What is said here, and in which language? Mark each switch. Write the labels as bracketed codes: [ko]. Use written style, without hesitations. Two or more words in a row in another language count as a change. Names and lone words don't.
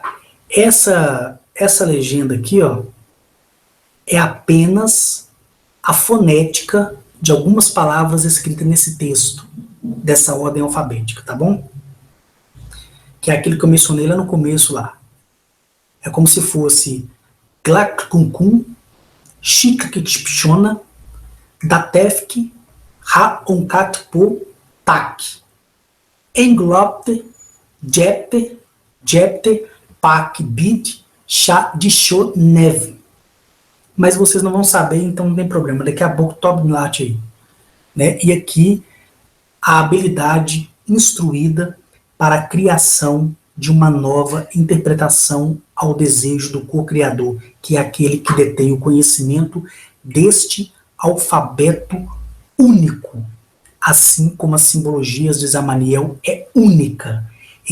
[pt] Essa legenda aqui, ó, é apenas a fonética de algumas palavras escritas nesse texto, dessa ordem alfabética, tá bom? Que é aquilo que eu mencionei lá no começo lá. É como se fosse Glakkunkun, Shikakipshona, Datefk, Ha-Onkatpo, Tak, Englopte, Jepte, Pak, Bid, Chá, Disho, Neve. Mas vocês não vão saber, então não tem problema. Daqui a pouco top lat aí. Né? E aqui a habilidade instruída para a criação de uma nova interpretação ao desejo do co-criador, que é aquele que detém o conhecimento deste alfabeto único, assim como as simbologias de Zamaniel é única.